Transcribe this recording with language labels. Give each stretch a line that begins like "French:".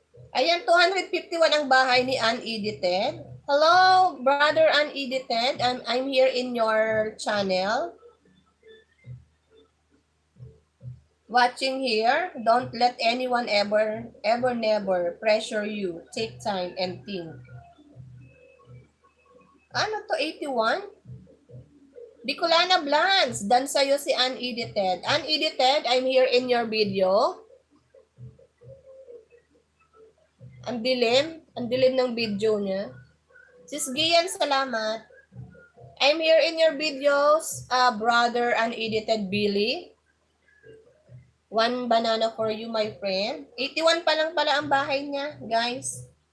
Filipino: Ayan, 251 ang bahay ni Unedited.
English: Hello, brother Unedited. I'm here in your channel. Watching here. Don't let anyone never pressure you. Take time and think.
Filipino: Ano to, 81? Bicolana Blans. Dan sa'yo si Unedited.
English: Unedited, I'm here in your video.
Filipino: Ang dilim ng video niya. Sis Gian, salamat.
English: I'm here in your videos, brother Unedited Billy. One banana for you, my friend.
Filipino: 81 pa lang pala ang bahay niya, guys.